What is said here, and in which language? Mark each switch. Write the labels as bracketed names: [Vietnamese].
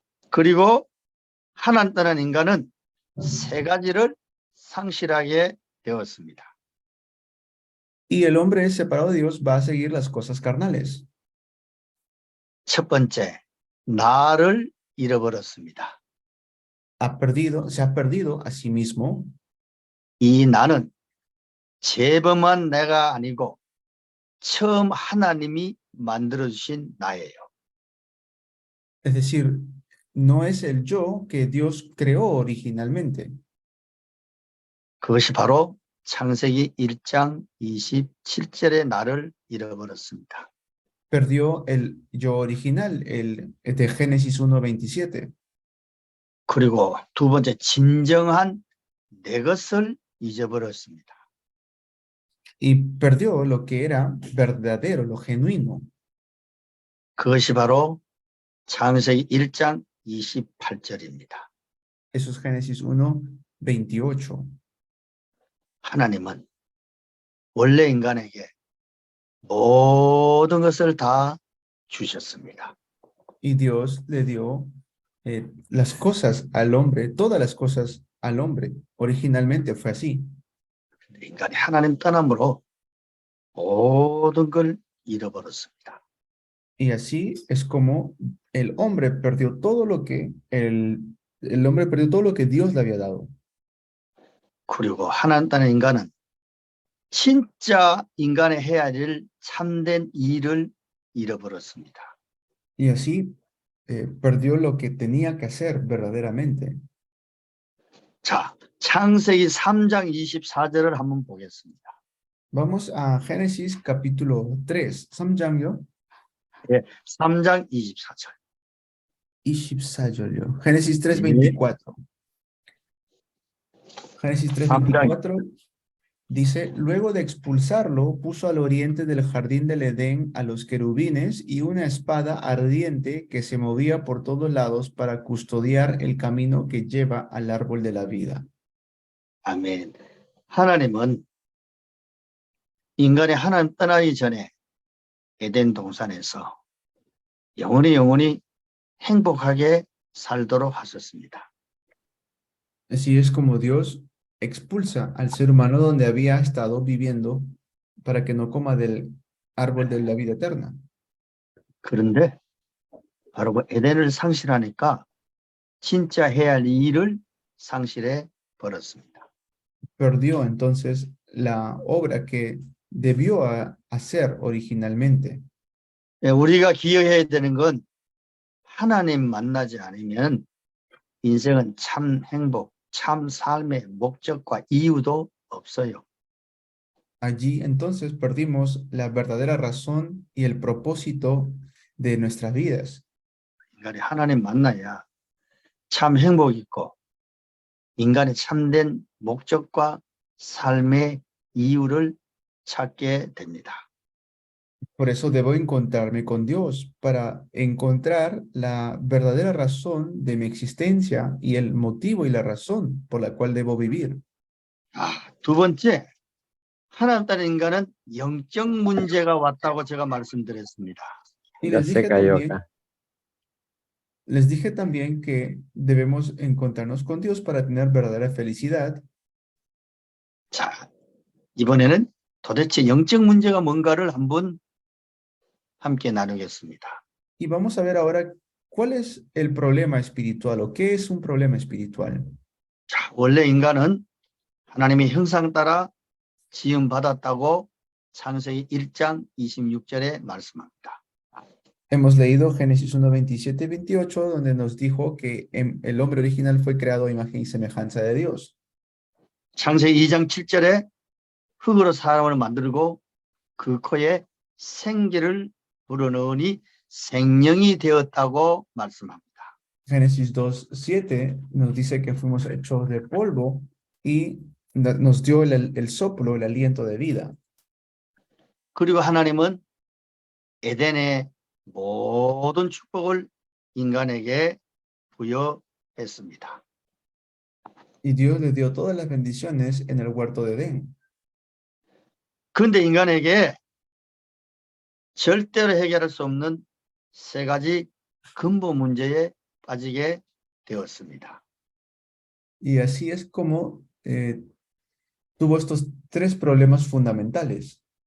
[Korean] 그리고 하나님 떠난 인간은 세 가지를 상실하게 되었습니다. [Spanish] Y el hombre separado de Dios va a seguir las cosas carnales. [Korean] 첫 번째, 나를 잃어버렸습니다. [Spanish] Se ha perdido a sí mismo. [Korean] 이 나는 재범한 내가 아니고 처음 하나님이 만들어주신 나예요. [Spanish] Es decir, no es el yo que Dios creó originalmente. [Korean] 그것이 바로 창세기 1장 27절의 나를 잃어버렸습니다. [Spanish] Perdió el yo original, el de Génesis 1:27. [Korean] 그리고 두 번째, 진정한 내 것을 잊어버렸습니다. [Spanish] Y perdió lo que era verdadero, lo genuino. [Korean] 그것이 바로 창세기 1장 28절입니다. [Spanish] Eso es Génesis 1:28. [Korean] 하나님은 원래 인간에게 모든 것을 다 주셨습니다. [Spanish] Y Dios le dio las cosas al hombre, todas las cosas al hombre. Originalmente fue así. [Korean] 인간이 하나님 떠남으로 모든 걸 잃어버렸습니다. [Spanish] Y así es como el hombre perdió todo lo que el hombre perdió todo lo que Dios le había dado. [Korean] 그리고 하나님 떠난 인간은 진짜 인간의 해야 될 참된 일을 잃어버렸습니다. [Spanish] Y así perdió lo que tenía que hacer verdaderamente. [Korean] 자, 창세기 3장 24절을 한번 보겠습니다. [Spanish] Vamos a Génesis capítulo 3. [Korean] 3장요? 예, 3장 24절. 24절요. [Spanish] Génesis 3:24. Génesis [Korean] 3장 [Spanish] 3:24 dice, luego de expulsarlo, puso al oriente del jardín del Edén a los querubines y una espada ardiente que se movía por todos lados para custodiar el camino que lleva al árbol de la vida. [Korean] 아멘. 하나님은 인간이 하나님 떠나기 전에 에덴 동산에서 영원히 행복하게 살도록 하셨습니다. [Spanish] Así es como Dios expulsa al ser humano donde había estado viviendo para que no coma del árbol de la vida eterna. [Korean] 그런데 바로 그 에덴을 상실하니까 진짜 해야 할 일을 상실해 버렸습니다. [Spanish] Perdió entonces la obra que debió hacer originalmente. [Korean] 우리가 기억해야 되는 건 하나님 만나지 않으면 인생은 참 행복, 참 삶의 목적과 이유도 없어요. [Spanish] Allí entonces perdimos la verdadera razón y el propósito de nuestras vidas. [Korean] 인간이 하나님 만나야 참 행복 있고 인간의 참된 목적과 삶의 이유를 찾게 됩니다. [Spanish] Por eso debo encontrarme con Dios, para encontrar la verdadera razón de mi existencia y el motivo y la razón por la cual debo vivir. [Korean] 두 번째, 하나님 따른 인간은 영적 문제가 왔다고 제가 말씀드렸습니다. [Spanish] Y Ya se cayó acá. les dije también que debemos encontrarnos con Dios para tener verdadera felicidad. 자, 이번에는 도대체 영적 문제가 뭔가를 한번 함께 나누겠습니다. Y vamos a ver ahora cuál es el problema espiritual o qué es un problema espiritual. [Korean] 자, 원래 인간은 하나님의 형상 따라 지음받았다고 창세기 1장 26절에 말씀합니다. [Spanish] Hemos leído Génesis 1, 27, 28, donde nos dijo que el hombre original fue creado a imagen y semejanza de Dios. [Korean] 창세기 2장 7절에 흙으로 사람을 만들고 그 코에 생기를 불어넣으니 생명이 되었다고 말씀합니다. [Spanish] Génesis 2, 7 nos dice que fuimos hechos de polvo y nos dio el soplo, el aliento de vida. [Korean] 그리고 하나님은 에덴의 모든 축복을 인간에게 부여했습니다. [Spanish] Y Dios le dio todas las bendiciones en el huerto de Edén. [Korean] 그런데 인간에게 절대로 해결할 수 없는 세 가지 근본 문제에 빠지게 되었습니다. [Spanish] Y así es como tuvo estos tres problemas fundamentales.